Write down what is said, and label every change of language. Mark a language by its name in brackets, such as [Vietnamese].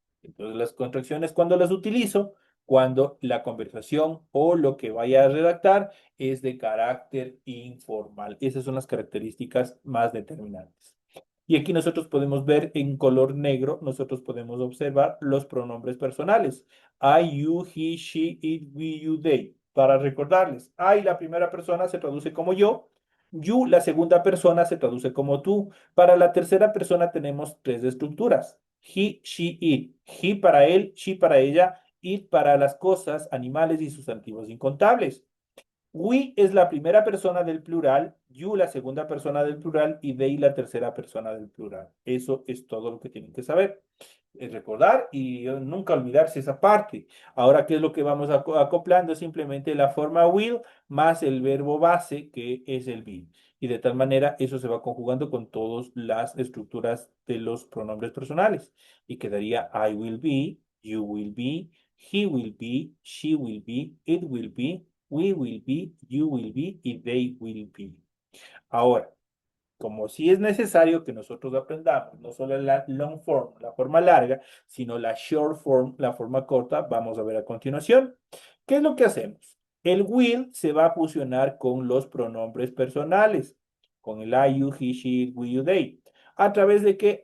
[Spanish] Entonces, las contracciones, ¿cuándo las utilizo? Cuando la conversación o lo que vaya a redactar es de carácter informal. Esas son las características más determinantes. Y aquí nosotros podemos ver en color negro, nosotros podemos observar los pronombres personales. [English] I, you, he, she, it, we, you, they. [Spanish] Para recordarles, I, la primera persona se traduce como yo. You, la segunda persona se traduce como tú. Para la tercera persona tenemos tres estructuras. He, she, it. He para él, she para ella, it para las cosas, animales y sustantivos incontables. We es la primera persona del plural, you la segunda persona del plural y they la tercera persona del plural. Eso es todo lo que tienen que saber. Es recordar y nunca olvidarse esa parte. Ahora, ¿qué es lo que vamos acoplando? Simplemente la forma will más el verbo base que es el be. Y de tal manera eso se va conjugando con todas las estructuras de los pronombres personales. Y quedaría [English] I will be, you will be, he will be, she will be, it will be, we will be, you will be y they will be. [Spanish] Ahora, como sí es necesario que nosotros aprendamos no solo la long form, la forma larga, sino la short form, la forma corta, vamos a ver a continuación. ¿Qué es lo que hacemos? El will se va a fusionar con los pronombres personales, con el [English] I, you, he, she, it, we, you, they. [Spanish] ¿A través de qué?